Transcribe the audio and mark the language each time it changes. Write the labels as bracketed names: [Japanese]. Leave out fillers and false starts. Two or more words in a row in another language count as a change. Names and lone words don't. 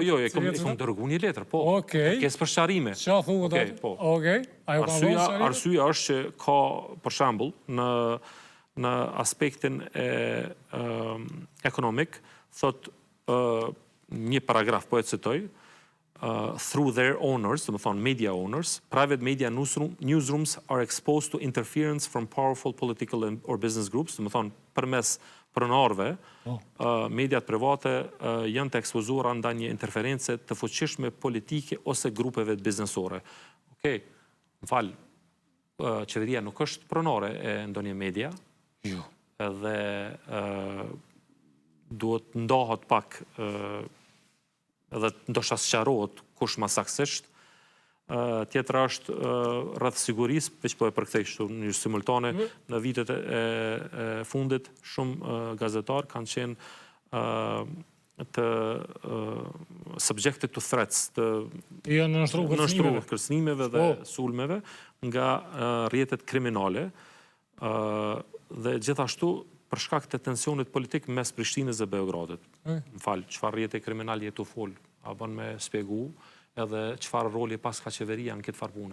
[Albanian] Po jo, e kom dërgu një letër, po. Kes për sharime. Qa thuhet atë? Okej. Arsyeja është që ka, për shambull, në aspektin ekonomik, thot një paragraf, po e citoj, [English] through their owners, [Albanian] dhe më thonë [English] media owners, private media newsrooms are exposed to interference from powerful political or business groups, [Albanian] dhe më thonë përmes pronarve, mediat private janë të ekspozuara nda një interference të fuqishme politike ose grupeve të biznesore. Okej, më falë, qeveria nuk është pronare e ndonjë media, edhe duhet ndohet pak edhe ndoshta sqarohet kush më saktësisht. Tjetra është rreth sigurisë, veç po e përkthej kështu në simultane, në vitet e fundit shumë gazetar kanë qenë të [English] subjected to threats, [Albanian] të nështru kërcënimeve dhe sulmeve nga rrjetet kriminale dhe gjithashtu për shkak të tensionit politik mes Prishtinës dhe Beogradit. Më falë, qëfar rrjete kriminal jetu fol, a bën me spjegu, edhe qëfar roli pas ka qeveria në këtë farpune.